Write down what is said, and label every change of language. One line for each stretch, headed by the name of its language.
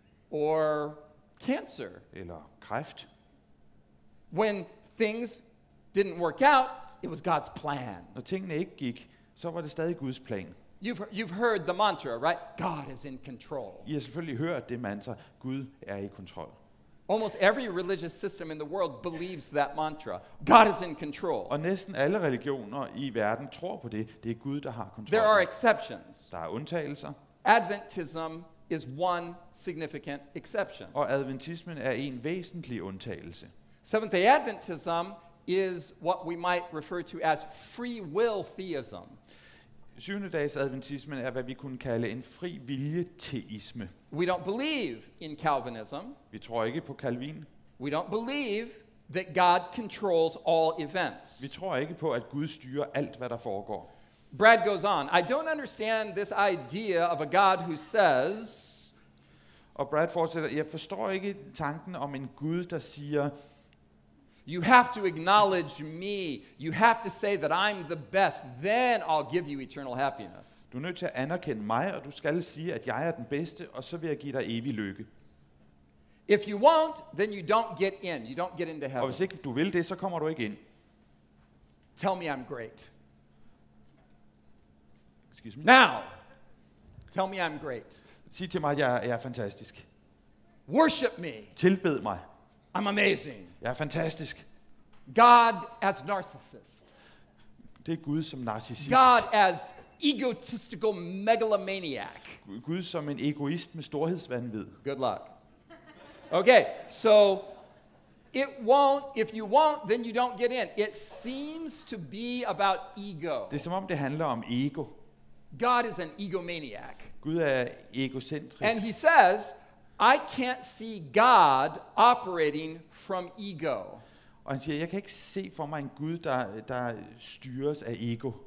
English: or cancer.
Danish: eller kræft.
English: When things didn't work out, it was God's plan.
Danish: Når tingene ikke gik, så var det stadig Guds plan.
English: You've heard the mantra, right? God is in control.
Danish: I har selvfølgelig hørt det mantra, Gud er i kontrol.
English: Almost every religious system in the world believes that mantra. God is in control.
Danish: Og næsten alle religioner i verden tror på det. Det er Gud, der har kontrol.
English: There are exceptions.
Danish: Der er undtagelser,
English: Adventism is one significant exception.
Danish: og adventismen er en væsentlig undtagelse.
English: Seventh-day Adventism is what we might refer to as free will theism.
Danish: 7. dags adventismen er, hvad vi kunne kalde en fri vilje-teisme.
English: We don't believe in Calvinism.
Danish: Vi tror ikke på Calvin.
English: We don't believe that God controls all events.
Danish: Vi tror ikke på, at Gud styrer alt, hvad der foregår.
English: Brad goes on, I don't understand this idea of a God who says,
Danish: Og Brad fortsætter, jeg forstår ikke tanken om en Gud, der siger,
English: you have to acknowledge me. You have to say that I'm the best. Then I'll give you eternal happiness.
Danish: du er nødt til at anerkende mig, og du skal sige, at jeg er den bedste, og så vil jeg give dig evig lykke.
English: If you won't, then you don't get in. You don't get into
Danish: Og
English: heaven.
Danish: hvis ikke du vil det, så kommer du ikke ind.
English: Tell me I'm great. Excuse me. Now, tell me I'm great.
Danish: Sig til mig, at jeg er fantastisk.
English: Worship me.
Danish: Tilbed mig.
English: I'm amazing.
Danish: Jeg er fantastisk.
English: God as narcissist.
Danish: Det er Gud som narcissist.
English: God as egotistical megalomaniac.
Danish: Gud som en egoist med storhedsvanvid.
English: Good luck. Okay, so it won't, if you won't, then you don't get in. It seems to be about ego.
Danish: Det er som om, det handler om ego.
English: God is an egomaniac.
Danish: Gud er egocentrisk.
English: And he says, I can't see God operating from ego.
Danish: Og han siger, jeg kan ikke se for mig en Gud, der styres af ego.